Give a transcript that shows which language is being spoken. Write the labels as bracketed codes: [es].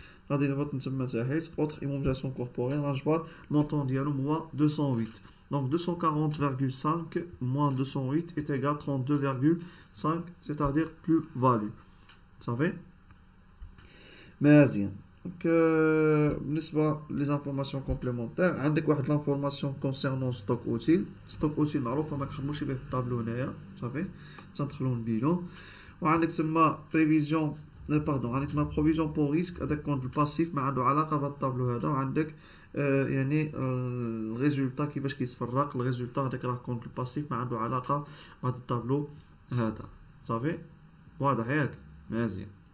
[ar] غادي نبط نتما تحت اوتر ايموبيليزاسيون كوربوريل، غنجبر المونطون ديالو هو 208. دونك [fr] 240.5 moins 208 est égal 32,5، c'est-à-dire plus value. [ar] صافي مزيان. [fr] Donc, [ar] بالنسبة [fr] les informations complémentaires، [ar] عندك واحد [fr] l'information concernant stock utile. [ar] stock utile معروفة ما كنخدموش به في الطابلو هنايا، صافي تندخلو نبينو. وعندك تما بريفيزيون عندك تما بروفيزيون بور ريسك، هذاك كونت الباسيف ما عنده علاقة بهذا الطابلو هذا. وعندك يعني الريزولتا كيفاش كيتفرق الريزولتا، هذاك راه كونت الباسيف ما عنده علاقة بهذا الطابلو هذا، صافي واضح ياك؟ مزيان.